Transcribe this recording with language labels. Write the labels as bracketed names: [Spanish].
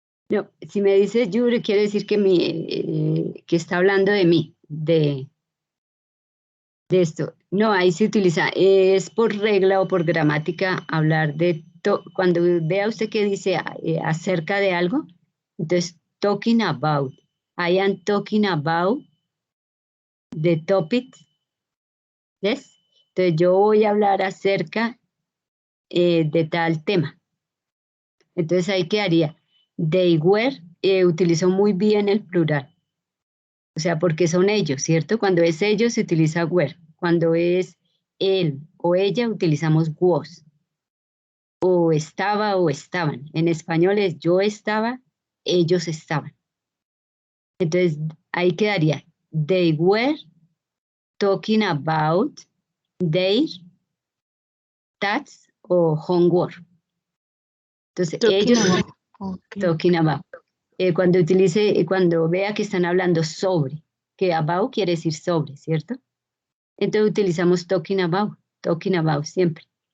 [Spanish] No, si me dice your, quiere decir que, que está hablando de mí, de esto. No, ahí se utiliza, es por regla o por gramática hablar de, cuando vea usted que dice acerca de algo, entonces [English] talking about. I am talking about the topic. ¿Yes? [Spanish] Entonces yo voy a hablar acerca de tal tema. Entonces ahí quedaría. [English] They were, [Spanish] utilizó muy bien el plural. O sea, porque son ellos, ¿cierto? Cuando es ellos se utiliza were. Cuando es él o ella utilizamos was. O estaba o estaban. En español es yo estaba, ellos estaban. Entonces ahí quedaría. [English] They were talking about their tasks o homework. [Spanish] Entonces ellos [English] talking about. [Spanish] Cuando vea que están hablando sobre, que about quiere decir sobre, ¿cierto? Entonces utilizamos [English] talking about [Spanish] siempre.